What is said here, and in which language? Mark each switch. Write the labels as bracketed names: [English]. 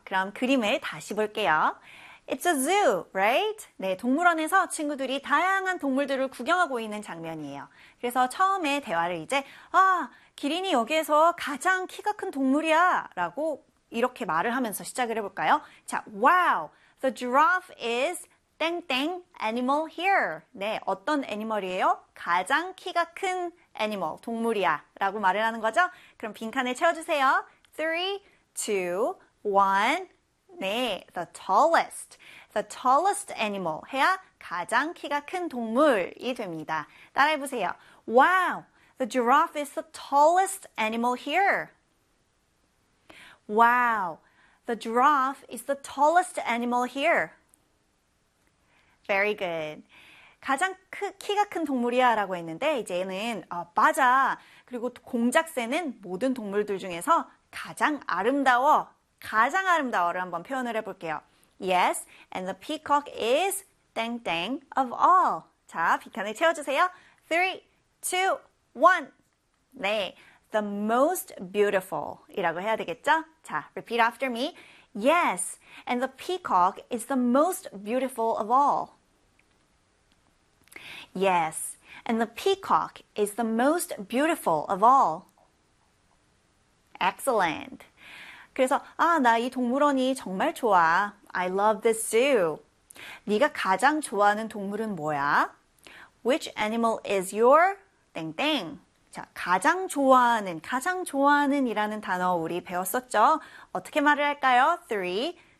[Korean] 그럼 그림을 다시 볼게요. [English] It's a zoo, right? [Korean] 네, 동물원에서 친구들이 다양한 동물들을 구경하고 있는 장면이에요. 그래서 처음에 대화를 이제 아, 기린이 여기에서 가장 키가 큰 동물이야 라고 이렇게 말을 하면서 시작을 해볼까요? [English] 자, wow, the giraffe is 땡땡 animal here. [Korean] 네, 어떤 애니멀이에요? 가장 키가 큰 애니멀, 동물이야 라고 말을 하는 거죠? 그럼 빈칸을 채워주세요. 3, 2, 1. 네, [English] the tallest. The tallest animal [Korean] 해야 가장 키가 큰 동물이 됩니다. 따라해보세요. [English] Wow, the giraffe is the tallest animal here. Wow, the giraffe is the tallest animal here. Very good. [Korean] 가장 키가 큰 동물이야 라고 했는데 이제는 맞아. 그리고 공작새는 모든 동물들 중에서 가장 아름다워. 가장 아름다워를 한번 표현을 해볼게요. [English] Yes, and the peacock is 땡땡 of all. [Korean] 자, 빈칸을 채워주세요. 3, 2, 1. 네. [English] The most beautiful [Korean] 이라고 해야 되겠죠? 자, [English] repeat after me. Yes, and the peacock is the most beautiful of all. Yes, and the peacock is the most beautiful of all. Excellent. [Korean] 그래서 아, 나 이 동물원이 정말 좋아. [English] I love this zoo. [Korean] 네가 가장 좋아하는 동물은 뭐야? [English] Which animal is your 땡땡? [Korean] 자, 가장 좋아하는, 가장 좋아하는 이라는 단어 우리 배웠었죠? 어떻게 말을 할까요? 3,